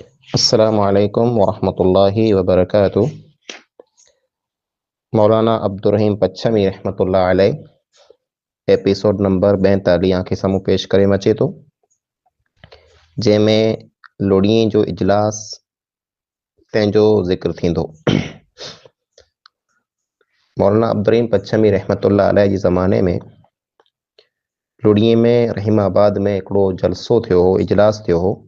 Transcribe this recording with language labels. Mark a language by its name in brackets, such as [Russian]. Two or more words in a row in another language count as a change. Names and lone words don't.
[Arabic] السلام عليكم ورحمة الله وبركاته. [Sindhi] मौलाना अब्दुर्रहीम पच्छमी [Arabic] رحمة الله عليه [Sindhi] एपिसोड नंबर 42 आंखे साम्हूं पेश करे अचे थो, जंहिंमें लोड़ीअ जो इजलास तंहिंजो ज़िक्र थींदो। मौलाना अब्दुर्रहीम पच्छमी [Arabic] رحمة الله عليه [Sindhi] जे ज़माने में लोड़ीअ में रहीमाबाद में हिकिड़ो जलसो थियो हो, इजलास थियो हो।